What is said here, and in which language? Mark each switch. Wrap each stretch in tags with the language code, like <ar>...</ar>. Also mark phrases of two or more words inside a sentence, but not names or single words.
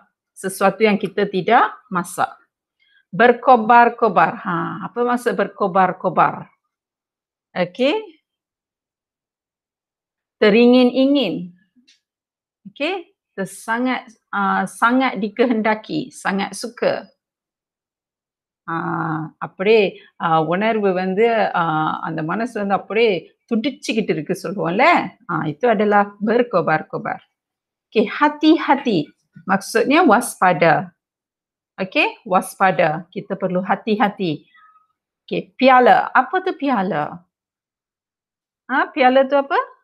<ms>Sesuatu yang kita tidak masak. Berkobar-kobar. Apa maksud berkobar-kobar? Okey. Teringin-ingin. Okey. Sangat dikehendaki, sangat suka.</ms> <ta>அப்படியே உணர்வு வந்து அந்த மனசு வந்து அப்படியே துடிச்சுக்கிட்டு இருக்கு சொல்லுவோம்ல,</ta> <ms>itu adalah berkobar-kobar. Okay, hati-hati maksudnya waspada. Okay, waspada. Kita perlu hati-hati. Okay, piala. Apa tu piala? Piala tu apa?</ms>